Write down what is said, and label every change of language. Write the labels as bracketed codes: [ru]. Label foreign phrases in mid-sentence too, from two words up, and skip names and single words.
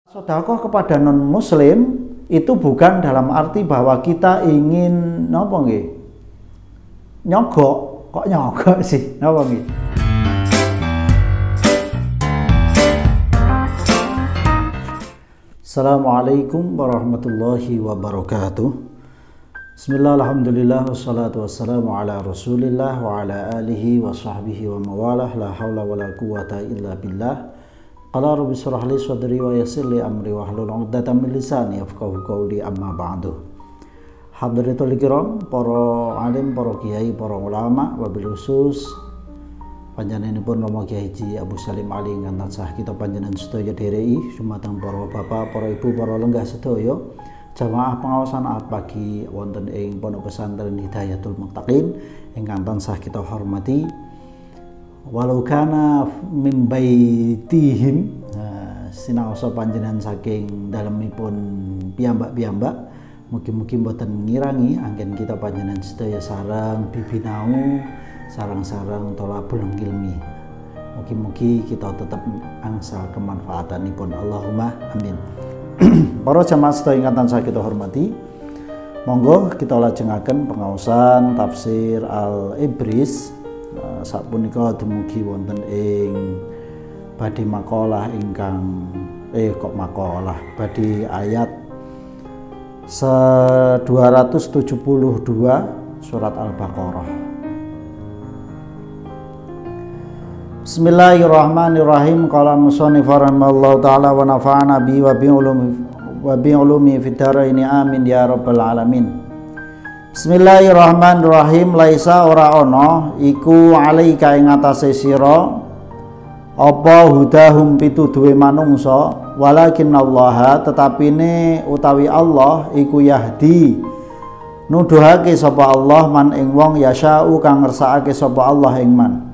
[id] Sedekah kepada non muslim itu bukan dalam arti bahwa kita ingin [jv] napa nggih? [id] Nyogok, kok nyogok sih? [jv] Napa nggih? [ar] السلام عليكم ورحمة الله وبركاته. بسم الله، الحمد لله، والصلاة والسلام على رسول الله وعلى آله وصحبه ومن والاه، لا حول ولا قوة إلا بالله. قال رب اشرح لي صدري ويسر لي أمري واحلل عقدة من لساني يفقهوا قولي، أما بعد. حضرة الكرام, [jv] para alim, para kiai, para ulama, wabil khusus panjenenganipun Romo Kiai Haji Abu Salim Ali ingkang tansah kita panjenengan sedaya dhereki, dumateng para bapak, para ibu, para lenggah sedaya jamaah pengawasan ahad pagi wonten ing Pondok Pesantren Hidayatul Muttaqin ingkang tansah kita hormati. [ar] ولو كان من بيتهم, [jv] sinaosa panjenengan saking dalemipun piyambak-piyambak, mugi-mugi mboten ngirangi anggen kita panjenengan sedaya sareng bibinau, sareng-sareng [ar] طلب العلم. [jv] Mugi-mugi kita tetap angsal kemanfaatanipun. [ar] اللهم آمين. [jv] Para jamaah sedaya ingkang tansah kita hormati, monggo kita lajengaken pengaosan tafsir Al-Ibris. Sapunika dumugi wonten ing badhe makalah ingkang badhe ayat 272 surat Al-Baqarah. [ar] بسم الله الرحمن الرحيم. قال المصنف رحمه الله تعالى ونفعنا به وبعلومه في الدارين آمين يا رب العالمين. بسم الله الرحمن الرحيم. [jv] Laisa ora ana iku alaika ing atase sira apa hudahum pituduhe manungsa, walakin Allah, tetapine utawi Allah iku yahdi nuduhake sapa Allah man ing wong yasha'u kang ngersakake sapa Allah ing man.